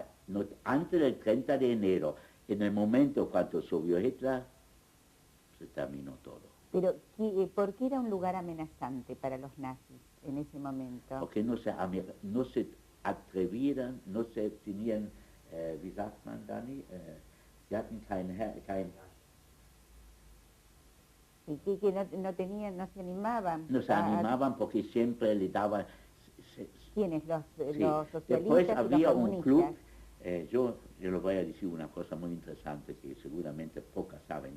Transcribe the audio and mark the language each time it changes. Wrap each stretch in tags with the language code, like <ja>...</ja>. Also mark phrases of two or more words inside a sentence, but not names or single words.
<es>Antes del 30 de enero, en el momento cuando subió Hitler, se terminó todo. Pero, ¿por qué era un lugar amenazante para los nazis en ese momento? Porque no se atrevieran, no se tenían,</es> <de>wie sagt man, Dani? Sie hatten kein</de> <es>Y que no tenían, no se animaban. no se animaban porque siempre le daban. ¿Quiénes? Los Sí. socialistas Después y los había un comunistas. club, yo les voy a decir una cosa muy interesante que seguramente pocas saben.</es>